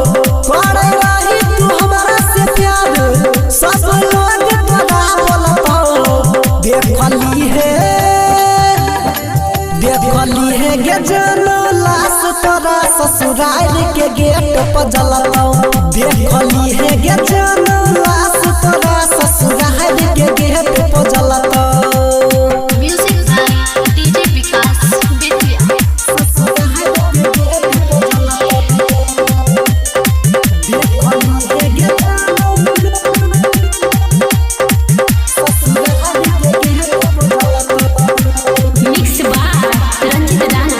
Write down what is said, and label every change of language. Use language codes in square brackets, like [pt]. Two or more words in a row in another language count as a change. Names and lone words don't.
[bho] करे रही तू हमरा से प्यार सब लोग तोरा बोलत हो। देखली है गे जानू लाश तोरा ससुराल के गेट पर जलत हो। देखली है गे जानू लाश तोरा ससुराल के गेट पर जलत हो। [en] Music by DJ Vikas Betiya. Mix by Ranjit Rana.